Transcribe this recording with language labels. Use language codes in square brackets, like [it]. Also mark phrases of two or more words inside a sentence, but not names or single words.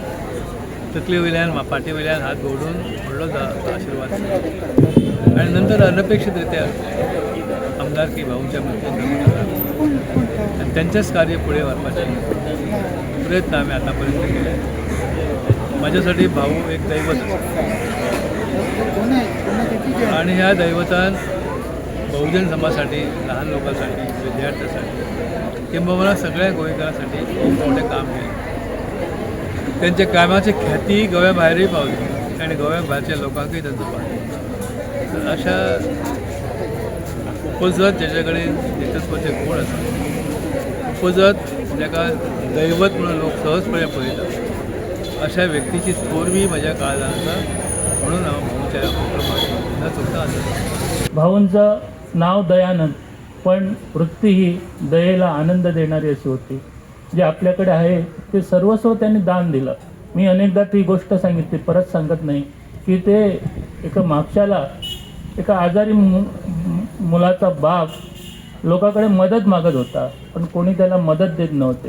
[kok] तकले वयल्यान फाटी वयल्यान हात घोडून व्हडलो आशिर्वाद आनी नंतर अनपेक्षीत रित्या आमदारकी भाऊच्या मदतीन आनी तेंचेच कार्य फुडें व्हरपाचें प्रयत्न हांवें आतां पर्यंत केले. म्हाज्यासाठी भाऊ एक दैवत आसा आनी ह्या दैवतान बहुजन समाजासाठी लहान लोकांसाठी विद्यार्थ्यांसाठी किंबहुना सगळ्या गोंयकारांसाठी खूब मोठें काम केलें. त्यांच्या कामाची ख्याती गोव्या भायरय पावली आणि गोव्या भायरच्या लोकांकय ताचो पावलो. तर अशा उपजत जेचे कडेन नेतृत्वाचे गूण आसा, उपजत जाका दैवत म्हणून लोक सहजपणे पळयतात, अशा व्यक्तीची थोरवी म्हज्या काळजान आसा. म्हणून हांव भाऊच्या उपक्रमाक न चुकता आसा. [mr] भाऊंचं नाव दयानंद, पण वृत्ती ही दयेला आनंद देणारी अशी होती. जे आपल्याकडे आहे ते सर्वस्व त्यांनी दान दिलं. मी अनेकदा ती गोष्ट सांगितली, परत सांगत नाही, की ते एका मागच्याला एका आजारी मुलाचा बाप लोकांकडे मदत मागत होता, पण कोणी त्याला मदत देत नव्हते.